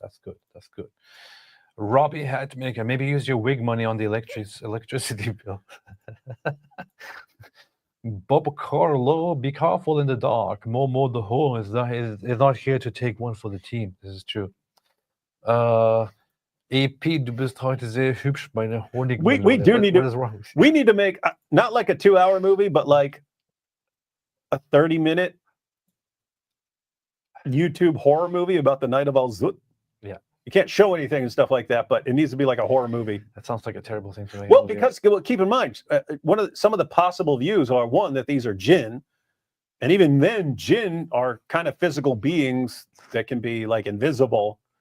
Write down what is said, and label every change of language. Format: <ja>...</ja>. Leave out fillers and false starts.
<en>That's good. That's good. Robbie Hatmaker, maybe use your wig money on the electricity bill. Bob Carlo, be careful in the dark. Momo the Ho is not here to take one for the team. This is true.</en> <de>EP, du bist heute sehr hübsch, meine Honigmelone.</de> <en>We need to make not like a 2-hour movie, but like a 30-minute YouTube horror movie about the Night of Al-Zut. Yeah. You can't show anything and stuff like that, but it needs to be like a horror movie. That sounds like a terrible thing to make. Well, because keep in mind, some of the possible views are, one, that these are jinn, and even then, jinn are kind of physical beings that can be like invisible.</en>